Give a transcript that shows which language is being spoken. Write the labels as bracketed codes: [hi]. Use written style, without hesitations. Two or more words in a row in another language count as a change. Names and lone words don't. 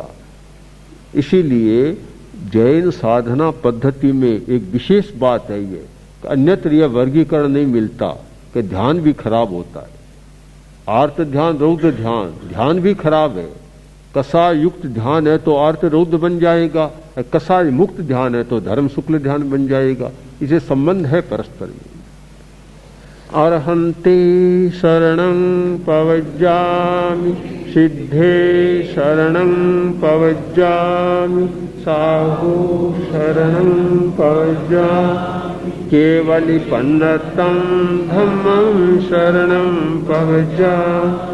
[hi] इसीलिए जैन साधना पद्धति में एक विशेष बात है ये, अन्यत्र यह वर्गीकरण नहीं मिलता कि ध्यान भी खराब होता है। आर्त ध्यान, रौद्र ध्यान, ध्यान भी खराब है। कसाय युक्त ध्यान है तो आर्त रौद्र बन जाएगा, कसाय मुक्त ध्यान है तो धर्म शुक्ल ध्यान बन जाएगा। इसे संबंध है परस्पर में। [pra] अर्हन्ते शरणं पवज्जामि, सिद्धे शरणं पवज्जामि, साहु शरणं पवज्जामि, केवलिपन्नतं धम्मं शरणं पवज्जामि।